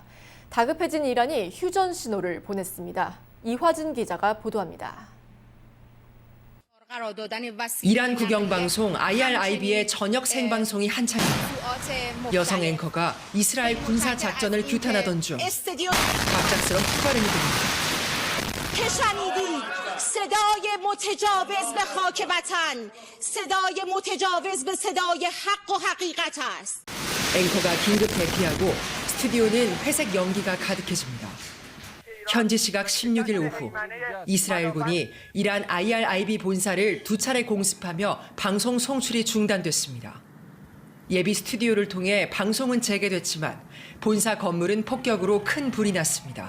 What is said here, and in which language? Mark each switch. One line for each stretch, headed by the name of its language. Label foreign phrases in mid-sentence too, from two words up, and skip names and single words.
Korean: 다급해진 이란이 휴전 신호를 보냈습니다. 이화진 기자가 보도합니다. 이란 국영방송 IRIB의 저녁 생방송이 한창입니다. 여성 앵커가 이스라엘 군사 작전을 규탄하던 중 갑작스런 폭발음이 들립니다.
Persian: شنیدید صدای متجاوز به خاک وطن صدای متجاوز به صدای حق و حقیقت است.
Korean: 앵커가 긴급 대피하고 스튜디오는 회색 연기가 가득해집니다. 현지 시각 16일 오후 이스라엘군이 이란 IRIB 본사를 2차례 공습하며 방송 송출이 중단됐습니다. 예비 스튜디오를 통해 방송은 재개됐지만 본사 건물은 폭격으로 큰 불이 났습니다.